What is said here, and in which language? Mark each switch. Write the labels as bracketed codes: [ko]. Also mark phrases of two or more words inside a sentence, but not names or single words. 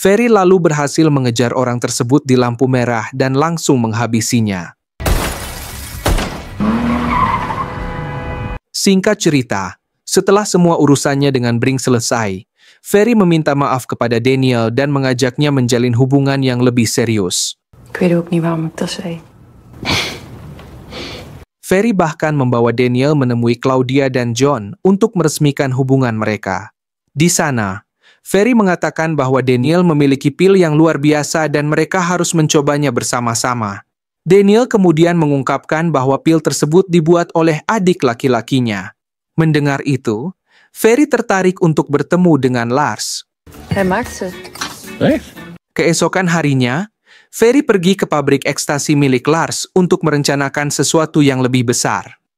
[id] Ferry lalu berhasil mengejar orang tersebut di lampu merah dan langsung menghabisinya. Singkat cerita, setelah semua urusannya dengan Brink selesai, Ferry meminta maaf kepada Daniel dan mengajaknya menjalin hubungan yang lebih serius. [nl] Ik weet ook niet waarom ik dat zei. [id] Ferry bahkan membawa Daniel menemui Claudia dan John untuk meresmikan hubungan mereka. Di sana, Ferry mengatakan bahwa Daniel memiliki pil yang luar biasa dan mereka harus mencobanya bersama-sama. Daniel kemudian mengungkapkan bahwa pil tersebut dibuat oleh adik laki-lakinya. Mendengar itu, Ferry tertarik untuk bertemu dengan Lars. [nl] Hij maakt ze. Echt? [id] Keesokan harinya, Ferry pergi ke pabrik ekstasi milik Lars untuk merencanakan sesuatu yang lebih besar.